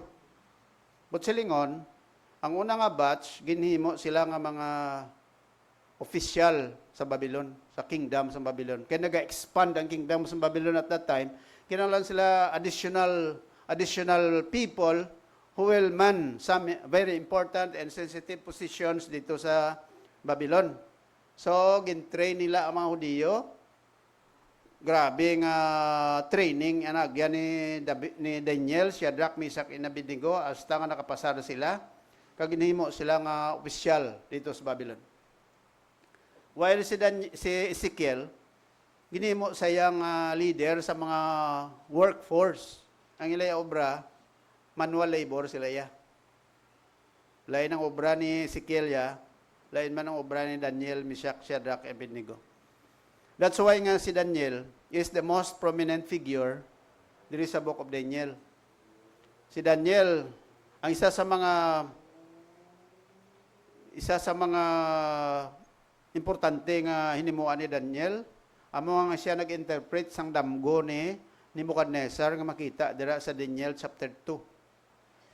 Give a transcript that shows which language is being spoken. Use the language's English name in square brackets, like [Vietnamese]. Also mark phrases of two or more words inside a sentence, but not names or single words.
[Hiligaynon] But silingon, ang una nga batch, ginhimo sila nga mga official sa Babylon, sa kingdom sa Babylon. Kaya nag-expand ang kingdom sa Babylon [English] at that time, [Hiligaynon] kinahanglan sila [English] additional people who will man some very important and sensitive positions [Hiligaynon] dito sa Babylon. So, gin-train nila ang mga Hudiyo. Grabe nga training anagyan ni Daniel, Shadrach, Meshach, and Abednego hasta nga nakapasada sila. Kag ginhimo sila nga opisyal dito sa Babylon. While si Ezekiel, ginhimo sayang leader sa mga workforce. Ang ilay obra, manual labor sila ya. Lain ang obra ni Ezekiel ya, lain man ang obra ni Daniel, Meshach, Shadrach, and Abednego. [English] That's why [Hiligaynon] nga si Daniel [English] is the most prominent figure [Hiligaynon] diri sa [English] book of Daniel. [Hiligaynon] Si Daniel, ang isa sa mga importante nga hinimuan ni Daniel, amo nga siya nag-interpret sang damgo ni Nebuchadnezzar nga makita dira sa Daniel chapter 2.